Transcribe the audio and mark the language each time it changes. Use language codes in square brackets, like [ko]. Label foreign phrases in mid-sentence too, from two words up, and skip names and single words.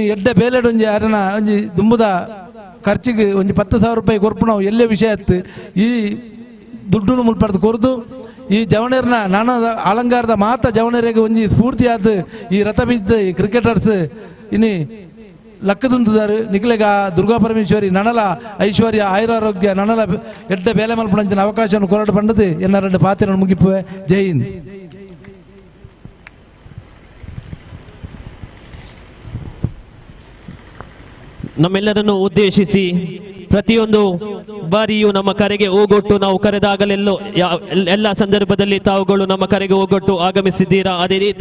[tcy] ಎಡ್ಡೆ ಬೇಲೆಡ್ ಒಂಜಿ ಅರನ ಒಂಜಿ ದುಂಬುದ ಖರ್ಚಿಗೆ ಒಂಜಿ 10,000 ರೂಪಾಯಿ ಕೊರ್ಪು ನಾವು ಎಲ್ಲೇ ವಿಷಯ ಇತ್ತು ಈ ದುಡ್ಡು ಮುಲ್ಪಡ್ದು ಕೊರ್ದು ಈ ಜವಣರ್ನ ನಾನದ ಅಲಂಕಾರದ ಮಾತ ಜವಣರಿಗೆ ಒಂಜಿ ಸ್ಫೂರ್ತಿಯಾದ ಈ ರಥಬೀದಿ ಕ್ರಿಕೆಟರ್ಸ್ ಇನಿ ಲಕ್ಕದುಂದಾರು ನಿಕ್ಲೆಗ ದುರ್ಗಾಪರಮೇಶ್ವರಿ ನನಲ ಐಶ್ವರ್ಯ ಆಯುರಾರೋಗ್ಯ ನನಲ ಎಡ್ಡೆ ಬೇಲೆ ಮಲ್ಪಣಂಚಿನ ಅವಕಾಶವನ್ನು ಕೊರಡು ಪಂಡದು ಎನ್ನ ಪಾತ್ರ ಮುಗಿಪುವೆ. [hi] जय हिंद. [kn] ನಮ್ಮೆಲ್ಲರನ್ನು ಉದ್ದೇಶಿಸಿ ಪ್ರತಿಯೊಂದು ಬಾರಿಯೂ ನಮ್ಮ ಕರೆಗೆ ಓಗೊಟ್ಟು ನಾವು ಕರೆದಾಗಲೆಲ್ಲೋ ಎಲ್ಲ ಸಂದರ್ಭದಲ್ಲಿ ತಾವುಗಳು ನಮ್ಮ ಕರೆಗೆ ಓಗೊಟ್ಟು ಆಗಮಿಸಿದ್ದೀರಾ.